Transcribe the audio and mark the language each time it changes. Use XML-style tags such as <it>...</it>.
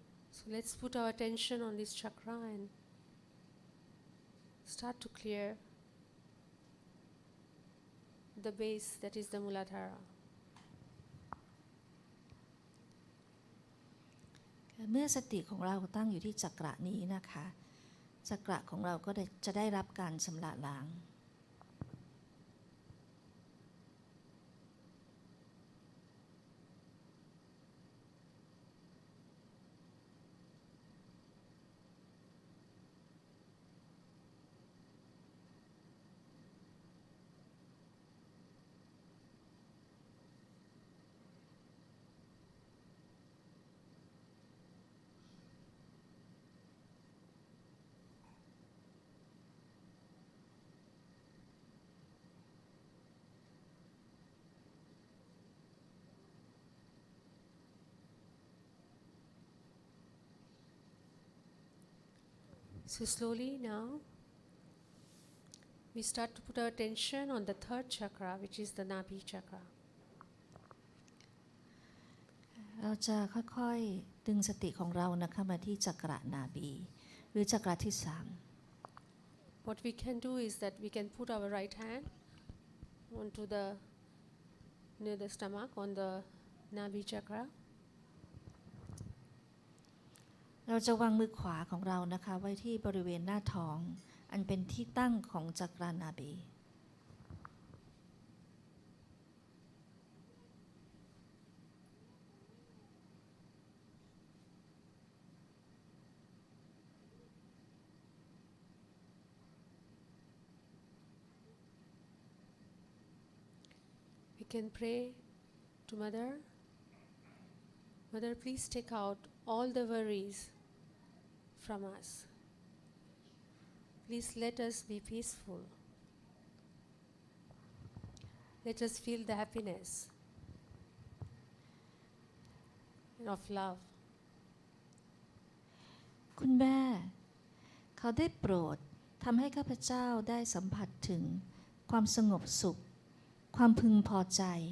<en>So let's put our attention on this chakra and start to clear the base, that is the Muladhara.</en> <th>เมื่อสติของเราตั้งอยู่ที่จักระนี้นะคะจักระของเราก็จะได้รับการชำระล้าง</th> <en>So slowly now, we start to put our attention on the third chakra, which is the Nabi chakra.</en> <th>เราจะค่อยๆดึงสติของเรานะคะมาที่จักระนาบีหรือจักระที่สาม</th> <en>What we can do is that we can put our right hand onto the near the stomach on the Nabi chakra.</en> <th>เราจะวางมือขวาของเรานะคะไว้ที่บริเวณหน้าท้องอันเป็นที่ตั้งของจักระนาบี</th> <en>We can pray to Mother. Mother, please take out all the worries from us. Please let us be peaceful. Let us feel the happiness of love.</en> <th>คุณแม่เขาได้โปรดทำให้ข้าพเจ้าได้สัมผัสถึงความสงบสุขความพึงพอใจ</th>